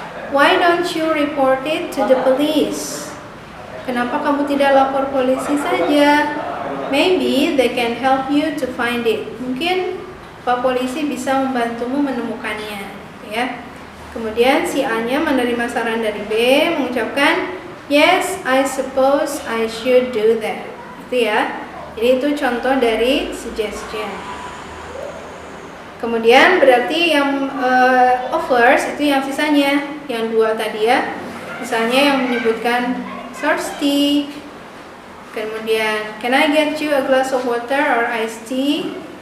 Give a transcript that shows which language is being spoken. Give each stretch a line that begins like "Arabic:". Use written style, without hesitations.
English: Why don't you report it to the police?
Indonesian: Kenapa kamu tidak lapor polisi saja?
English: Maybe they can help you to find it.
Indonesian: Mungkin Pak polisi bisa membantumu menemukannya, ya. Kemudian si A-nya menerima saran dari B, mengucapkan,
English: yes, I suppose I should do that.
Indonesian: Itu ya. Jadi itu contoh dari suggestion. Kemudian berarti yang offers itu yang sisanya, yang dua tadi ya. Misalnya yang menyebutkan thirsty. Kemudian,
English: can I get you a glass of water or iced tea?